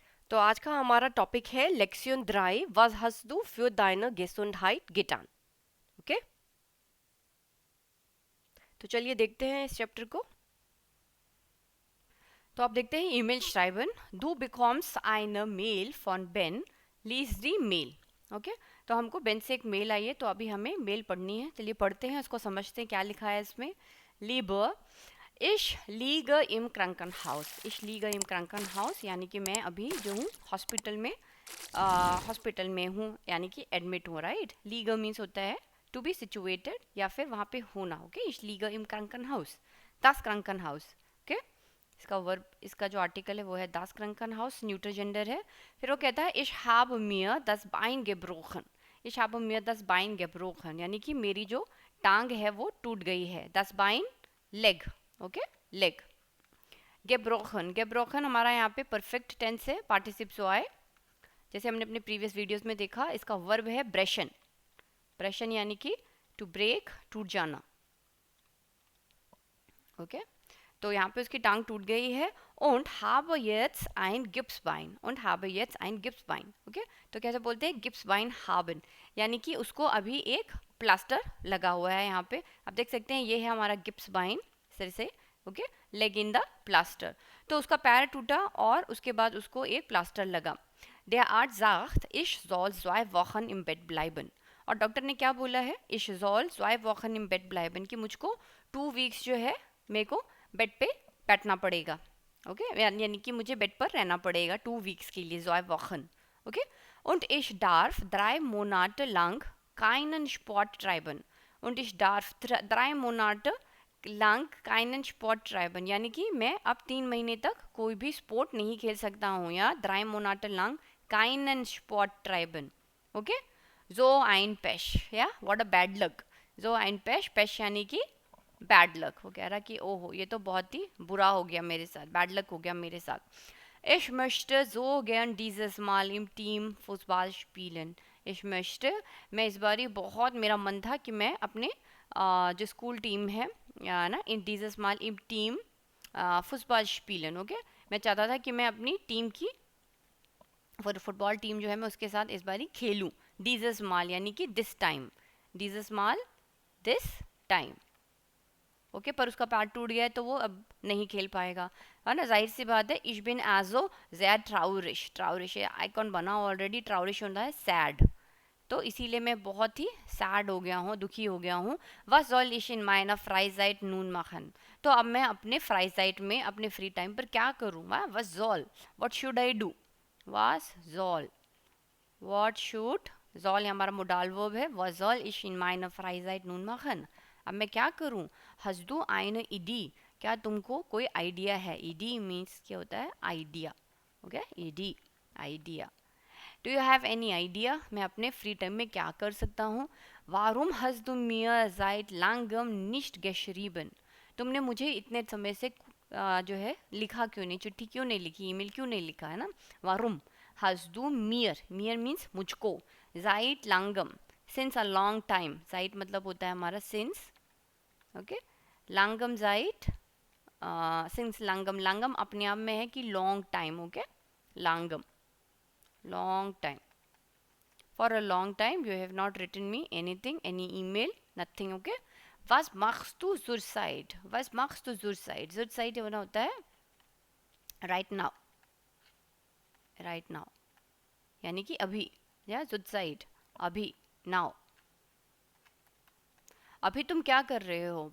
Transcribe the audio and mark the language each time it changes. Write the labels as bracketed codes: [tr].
[hi] तो आज का हमारा टॉपिक है लेक्सियन 3 [de] Was hast du für deine Gesundheit getan? [hi] Okay, तो चलिए देखते हैं इस चैप्टर को। तो आप देखते हैं email [de] schreiben du bekommst eine Mail von Ben, lies die Mail। [hi] Okay, तो हमको बेन से एक मेल आई है, तो अभी हमें मेल पढ़नी है। चलिए पढ़ते हैं, उसको समझते हैं क्या लिखा है इसमें। [de] Liebe, ich liege im Krankenhaus। ich liege im Krankenhaus [hi] यानी कि मैं अभी जो हूँ हॉस्पिटल में, हॉस्पिटल में हूँ, यानी कि एडमिट हूँ। राइट, लीगर मीन्स होता है टू बी सिचुएटेड या फिर वहाँ पे होना। [de] ओके, ich liege im Krankenhaus, das Krankenhaus। [hi] Okay, इसका वर्ब, इसका जो आर्टिकल है वो है das Krankenhaus, न्यूट्रल जेंडर है। फिर वो कहता है [de] ich habe mir das Bein gebrochen। ich habe mir das Bein gebrochen [hi] यानी कि मेरी जो टांग है वो टूट गई है। [de] das Bein लेग। [hi] Okay, leg. [de] gebrochen, gebrochen [hi] हमारा यहाँ पे परफेक्ट टेंस है, पार्टिसिप सो आए। जैसे हमने अपने प्रीवियस वीडियोस में देखा, इसका वर्ब है ब्रेशन। ब्रेशन यानी कि टू ब्रेक, टूट जाना। ओके, तो यहाँ पे उसकी टांग टूट गई है। [de] und habe jetzt ein Gipsbein, und habe jetzt ein Gipsbein। [hi] Okay, तो कैसे बोलते हैं [de] Gipsbein haben, [hi] यानी कि उसको अभी एक प्लास्टर लगा हुआ है। यहाँ पे आप देख सकते हैं, ये है हमारा Gipsbein सिर से। Okay, leg in the plaster, तो उसका पैर टूटा और उसके बाद उसको एक प्लास्टर लगा। [de] Der Arzt sagt, ich soll 2 Wochen im Bett bleiben। [hi] और डॉक्टर ने क्या बोला है, [de] ich soll 2 Wochen im Bett bleiben, [hi] कि मुझको 2 वीक्स जो है मेरे को बेड पे बैठना पड़ेगा। ओके, यानी कि मुझे बेड पर रहना पड़ेगा 2 वीक्स के लिए, 2 Wochen। [de] ओके, und ich darf 3 Monate lang keinen Sport treiben। und ich darf 3 Monate lang keinen Sport treiben, [hi] यानी कि मैं अब 3 महीने तक कोई भी स्पोर्ट नहीं खेल सकता हूँ। [de] या 3 Monate lang keinen Sport treiben। [en] okay, [de] so ein Pech, [en] या what a bad luck। [de] so ein Pech, [hi] Pech यानी कि बैड लक। वो कह रहा कि ओहो, ये तो बहुत ही बुरा हो गया मेरे साथ, बैड लक हो गया मेरे साथ। [de] Ich möchte so gern dieses Mal im Team Fußball spielen। Ich möchte, [hi] मैं इस बारी बहुत, मेरा मन था कि मैं अपने जो स्कूल टीम है, या ना, इन [de] dieses Mal im Team Fußball spielen। [hi] Okay, मैं चाहता था कि मैं अपनी टीम की फुटबॉल टीम जो है मैं उसके साथ इस बारी खेलूं। [de] dieses Mal यानी कि दिस टाइम, dieses Mal दिस टाइम। [hi] Okay, पर उसका पैर टूट गया है तो वो अब नहीं खेल पाएगा, है ना, जाहिर सी बात है। [de] ich bin also sehr traurig। [hi] traurig icon बना ऑलरेडी, traurig होता है सैड, तो इसीलिए मैं बहुत ही सैड हो गया हूँ, दुखी हो गया हूँ। [de] was soll ich in meiner Freizeit nun machen। [hi] तो अब मैं अपने फ्राइजाइट में, अपने फ्री टाइम पर क्या करूँ। [de] was soll, [en] what should I do। [de] was soll, [en] what should, [hi] soll ये हमारा मोडाल वर्ब है। [de] was soll ich in meiner Freizeit nun machen, [hi] अब मैं क्या करूँ। [de] hast du eine Idee, [hi] क्या तुमको कोई आइडिया है। Idee मीन्स क्या होता है, idea. Okay, Idee, idea. Do you have any idea, मैं अपने फ्री टाइम में क्या कर सकता हूँ। [de] वारूम hast du mir seit langem nicht geschrieben, [hi] तुमने मुझे इतने समय से जो है लिखा क्यों नहीं, चिट्ठी क्यों नहीं लिखी, ईमेल क्यों नहीं लिखा, है ना। [de] वारूम hast du mir, [hi] mir means मुझको, seit langem since a long time, seit मतलब होता है हमारा since। Okay, langem seit since langem, langem अपने आप में है कि long time. [en] okay, [de] langem, [en] long time, for a long time you have not written me anything, any email, nothing। [hi] okay, [de] was machst du zurzeit, was machst du zurzeit, [hi] zurzeit होना होता है [en] right now, right now [hi] यानी कि अभी, या zurzeit अभी, now, अभी तुम क्या कर रहे हो।